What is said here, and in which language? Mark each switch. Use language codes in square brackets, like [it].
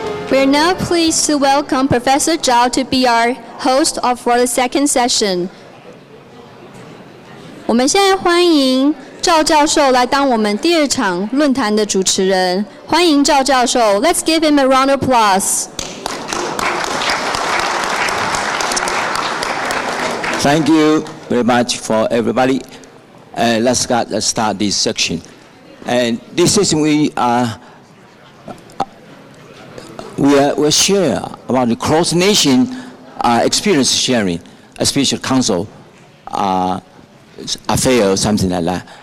[en] We are now pleased to welcome Professor Zhao to be our host for the second session. [zh] 我们现在欢迎赵教授来当我们第二场论坛的主持人。欢迎赵教授 [en] ，Let's give him a round of applause. Thank you very much for everybody. Let's start this section. And this section we'll share about the cross-nation experience sharing, a special council affair or something like that.